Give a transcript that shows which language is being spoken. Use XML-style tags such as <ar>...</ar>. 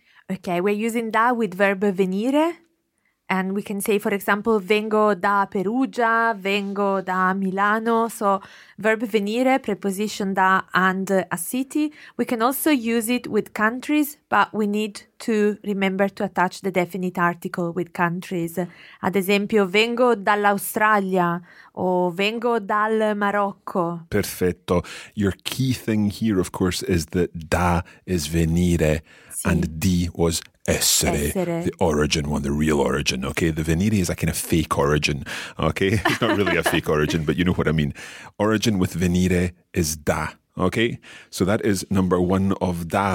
<en>Okay, we're using da with verb venire. And we can say, for example,</en> <it>vengo da Perugia, vengo da Milano.</it> <en>So verb venire, preposition da, and a city. We can also use it with countries, but we need to remember to attach the definite article with countries.</en> <it>Ad esempio, vengo dall'Australia o vengo dal Marocco. Perfetto.</it> <en>Your key thing here, of course, is that da is venire and di was essere, the origin one, the real origin, okay? The venire is a kind of fake origin, okay? It's not really a fake origin, but you know what I mean. Origin with venire is da, okay? So that is number one of da.</en>